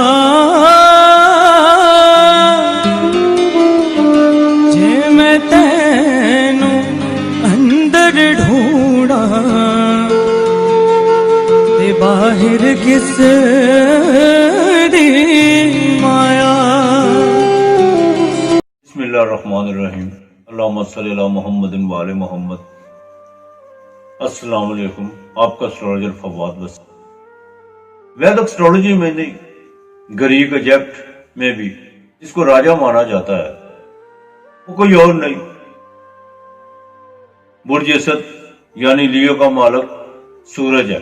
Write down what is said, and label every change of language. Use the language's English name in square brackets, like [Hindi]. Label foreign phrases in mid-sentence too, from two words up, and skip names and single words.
[Punjabi] جے میں تینوں اندر ڈھونڈا تے باہر کس دی مایا. [Arabic] بسم الله الرحمن الرحيم۔ اللهم صل على محمد وآل محمد. السلام عليكم. [Urdu] آپ کا ایسٹرولوجر فواد بس. [English] Vedic astrology [Urdu] میں نہیں، گریک ایجپٹ میں بھی اس کو راجا مانا جاتا ہے. وہ کوئی اور نہیں، برج اسد یعنی لیو کا مالک سورج ہے.